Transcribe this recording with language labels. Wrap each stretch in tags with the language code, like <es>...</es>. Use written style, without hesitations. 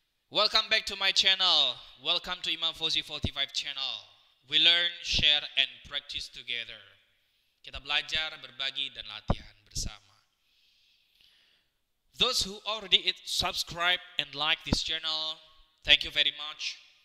<en>Welcome back to my channel. Welcome to Imam Fauzi 45 channel. We learn, share, and practice together.</en> <id>Kita belajar, berbagi, dan latihan bersama.</id> <en>Those who already subscribe and like this channel, thank you very much.</en>